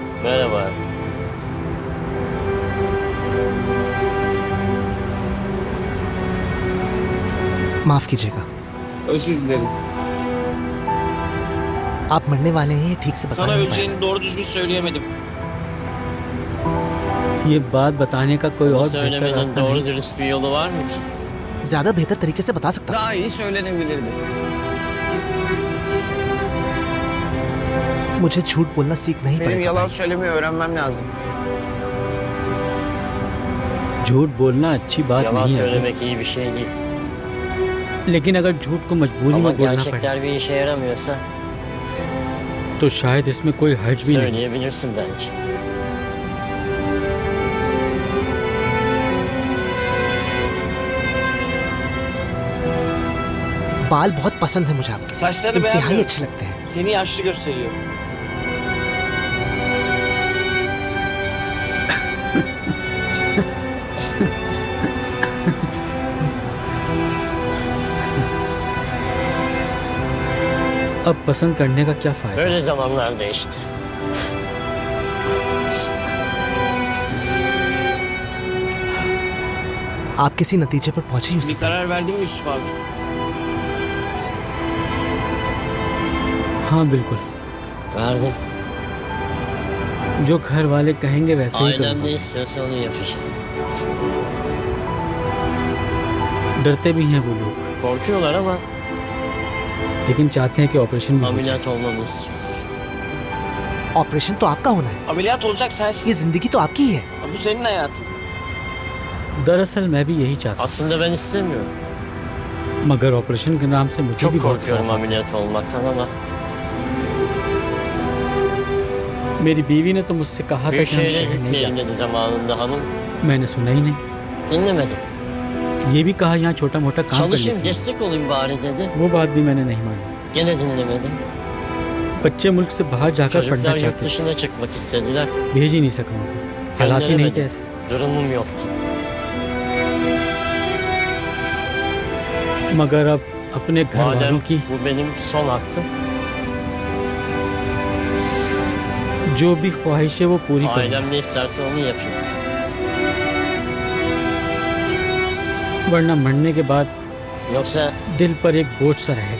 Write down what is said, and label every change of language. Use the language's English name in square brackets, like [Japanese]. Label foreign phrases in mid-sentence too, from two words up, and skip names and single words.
[Hindi] माफ कीजिएगा, [Turkish] Özür dilerim. [Hindi] आप मरने वाले हैं ये ठीक से बता नहीं पाए। [Turkish] doğru düzgün söyleyemedim. [Hindi] ये बात बताने का कोई और बेहतर रास्ता नहीं। [Turkish] dürüst bir yolu var mı? [Hindi] ज्यादा बेहतर तरीके से बता सकता [Turkish] Daha iyi söylenebilirdi. [Hindi] मुझे झूठ बोलना सीखना ही [Turkish] Benim [Hindi] पड़ेगा [Turkish] yalan [Hindi] भाई। [Turkish] söylemeyi öğrenmem lazım. [Hindi] झूठ बोलना अच्छी बात नहीं है, [Turkish] iyi bir şey değil. [Hindi] लेकिन अगर झूठ को मजबूरी में बोलना पड़े [Turkish] bir işe yaramıyorsa [Hindi] तो शायद इसमें कोई हर्ज भी नहीं। [Turkish] söyleyebilirsin bence. [Hindi] बाल बहुत पसंद है मुझे आपके, [Turkish] Saçlarını [Hindi] इंतहाई [Turkish] beğenmiyorum. [Hindi] अच्छे लगते हैं। [Turkish] Seni yaşlı gösteriyor. [Hindi] अब पसंद करने का क्या फायदा? [Turkish] Böyle zamanlarda işte. [Hindi] आप किसी नतीजे पर पहुंचे [Turkish] Bir [Hindi] यूसुफ? [Turkish] karar verdin mi Yusuf abi? [Hindi] हाँ बिल्कुल, [Turkish] Verdim. [Hindi] जो घर वाले कहेंगे वैसे ही [Turkish] Ailem [Hindi] करूँगा। [Turkish] ne istiyorsa onu yapacağım. [Hindi] डरते भी हैं वो लोग, [Turkish] Korkuyorlar ama [Hindi] लेकिन चाहते हैं कि ऑपरेशन भी हो जाए। [Turkish] ameliyat olmamı istiyor. [Hindi] ऑपरेशन तो आपका होना है, [Turkish] Ameliyat olacak sensin. [Hindi] ये जिंदगी तो आपकी ही है। [Turkish] Bu senin hayatın. [Hindi] दरअसल मैं भी यही चाहता [Turkish] Aslında ben istemiyorum. [Hindi] हूँ, मगर ऑपरेशन के नाम से मुझे [Turkish] Çok [Hindi] भी बहुत [Turkish] korkuyorum [Hindi] खौफ आता [Turkish] ameliyat olmaktan ama [Hindi] है। मेरी बीवी ने तो मुझसे कहा था [Turkish] büyük [Hindi] कि हम [Turkish] şehre [Hindi] शहर नहीं [Turkish] gitmeyelim [Hindi] जाएं। [Turkish] dedi zamanında hanım. [Hindi] मैंने सुना ही नहीं। [Turkish] Dinlemedim. [Hindi] ये भी कहा यहाँ छोटा मोटा काम कर [Turkish] Çalışayım [Hindi] लेते हैं। [Turkish] destek olayım bari dedi. [Hindi] वो बात भी मैंने नहीं मानी। [Turkish] Gene dinlemedim. [Hindi] बच्चे मुल्क से बाहर जाकर पढ़ना [Turkish] Çocuklar yurt [Hindi] चाहते थे, [Turkish] dışına çıkmak istediler. [Hindi] भेज ही नहीं सका उनको, हालात ही नहीं थे ऐसे। [Turkish] Durumum yoktu. [Hindi] मगर अब अपने घर [Turkish] Madem [Hindi] वालों की [Turkish] bu benim son hakkım. [Hindi] जो भी ख्वाहिश है वो पूरी करूँ, [Turkish] Ailem ne isterse onu yapayım. [Hindi] वरना मरने के बाद [Turkish] Yoksa [Hindi] दिल पर एक बोझ सा रहेगा।